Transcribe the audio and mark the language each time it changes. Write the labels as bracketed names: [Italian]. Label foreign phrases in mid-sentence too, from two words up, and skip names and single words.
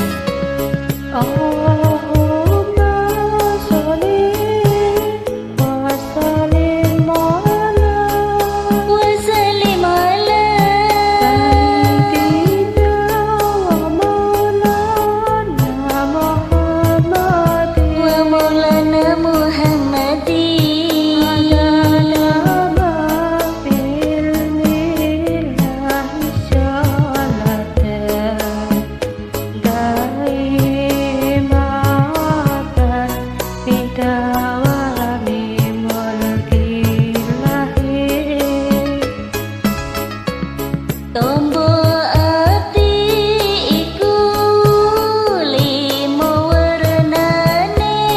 [Arabic] اللهم صل وسلم على سيدنا ومولانا محمد ومولانا محمد على نبي الإله صلاة دائمة بدوام ملك الله. [Javanese] tombo ati iku limo warnane